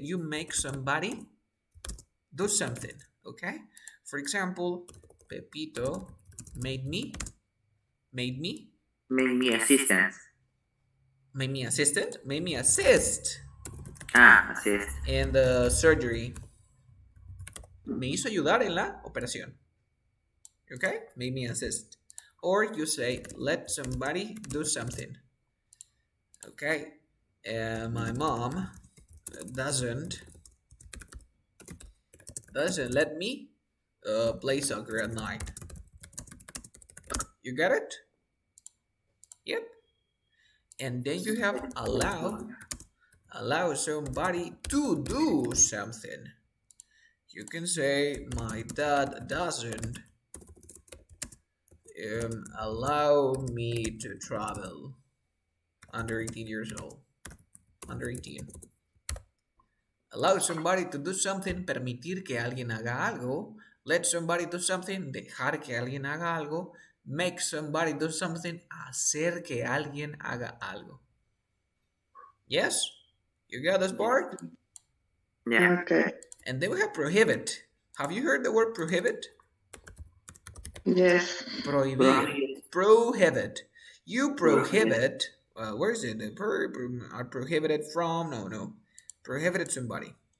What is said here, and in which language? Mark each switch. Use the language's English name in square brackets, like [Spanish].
[English] You make somebody do something. Okay? For example, Pepito made me Made me assistant. made me assistant, made me assist Assist. in the surgery. [Spanish] Me hizo ayudar en la operación. [English] Okay? Made me assist. Or you say, let somebody do something. Okay? My mom doesn't let me play soccer at night. You get it? Yep. And then you have allow somebody to do something. You can say, my dad doesn't allow me to travel under 18 years old. Under 18. Allow somebody to do something, [Spanish] permitir que alguien haga algo. [English] Let somebody do something, [Spanish] dejar que alguien haga algo. [English] Make somebody do something, [Spanish] hacer que alguien haga algo. [English] Yes? You got this part? Yeah. Okay. And then we have prohibit. Have you heard the word prohibit? Yes. Prohibir. Prohibit. You prohibit. Where is it? Are prohibited from? No. Prohibited somebody.